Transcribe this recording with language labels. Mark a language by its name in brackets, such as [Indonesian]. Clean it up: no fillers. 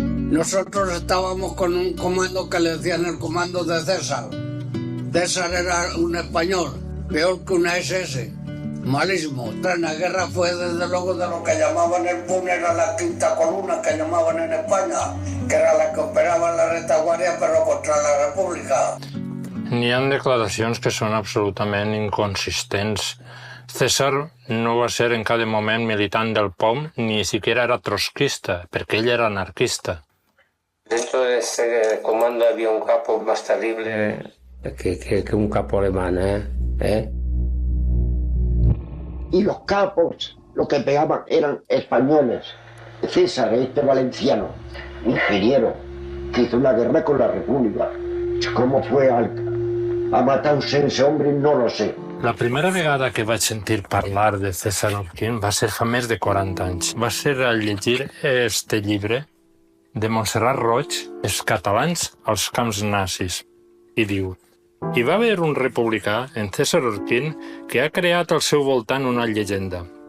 [Spanish] Nosotros estábamos con un comando que le decían el comando de César. César era un español, peor que una SS. Malísimo. En la guerra fue desde luego de lo que llamaban el PUN, era la quinta columna que llamaban en España, que era la que operaba en la retaguardia però contra la República. [Catalan] N'hi ha declaracions que són absolutament inconsistents. César no va ser en cada moment militant del POM, [Spanish] ni siquiera era trotskista, [Catalan] perquè ell era anarquista. [Spanish] Dentro de ese comando había un capo más terrible que un capo alemán, Y los capos, los que pegaban, eran españoles. César, este valenciano, ingeniero, que hizo la guerra con la República. ¿Cómo fue a matarse ese hombre? No lo sé. [Catalan] La primera vegada que vaig sentir parlar de César Orquín va ser fa més de 40 anys. Va ser al llegir este llibre de Montserrat Roig, Els catalans als camps nazis. I diu: hi va haver un republicà, en César Orquín, que ha creat al seu voltant una llegenda.